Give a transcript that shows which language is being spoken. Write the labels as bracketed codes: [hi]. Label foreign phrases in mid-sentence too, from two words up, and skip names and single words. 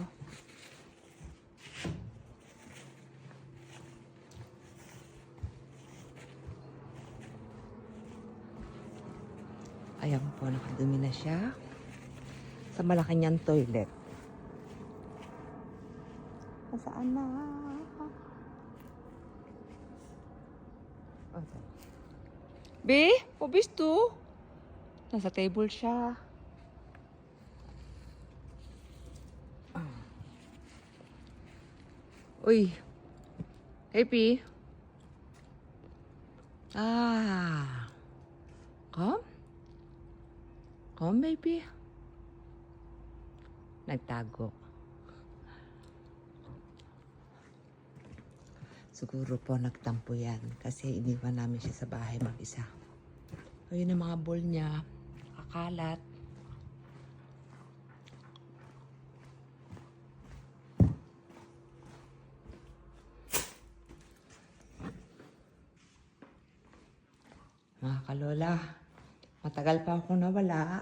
[tl] Ayan po, nakadumi na siya sa malaki niyang toilet. Nasaan na? [de] Okay. B, wo bist du? [tl] Nasa table siya. Uy. [en] Happy. Come. Come, baby. [tl] Nagtago. Siguro po nagtampo yan kasi iniwan namin siya sa bahay mag-isa. Ayun ang mga bowl niya. Kakalat. Mga kalola, matagal pa akong nawala.